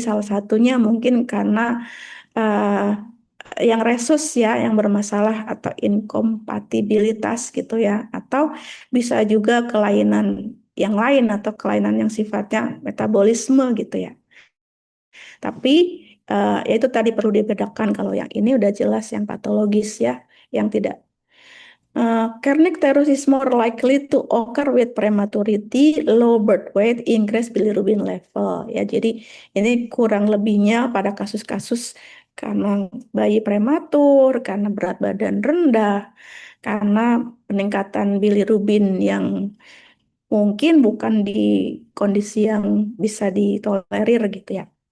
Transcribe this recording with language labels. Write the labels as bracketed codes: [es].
[id] Salah satunya mungkin karena eh, yang resus ya, yang bermasalah atau inkompatibilitas gitu ya. Atau bisa juga kelainan yang lain atau kelainan yang sifatnya metabolisme gitu ya. Tapi ya itu tadi perlu dibedakan kalau yang ini udah jelas yang patologis ya, yang tidak. [en] Kernicterus is more likely to occur with prematurity, low birth weight, increased bilirubin level. [id] Ya, jadi ini kurang lebihnya pada kasus-kasus karena bayi prematur, karena berat badan rendah, karena peningkatan bilirubin yang mungkin bukan di kondisi yang bisa ditolerir gitu ya.